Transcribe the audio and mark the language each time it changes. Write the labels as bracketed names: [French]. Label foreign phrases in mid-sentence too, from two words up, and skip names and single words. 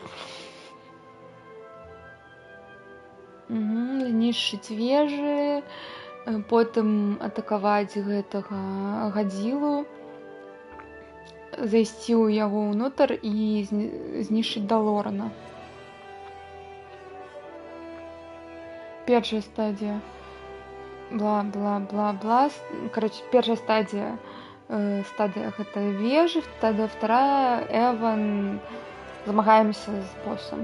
[Belarusian] Знішчыць вежы, потым атакаваць гэтага гадзілу, зайсці ў яго ўнутр і знішчыць Далорана. Першая стадія. Бла-бла-бла-бла. Короче, першая стадія гэта вежы, стадія вторая Эван, змагаемся з боссом.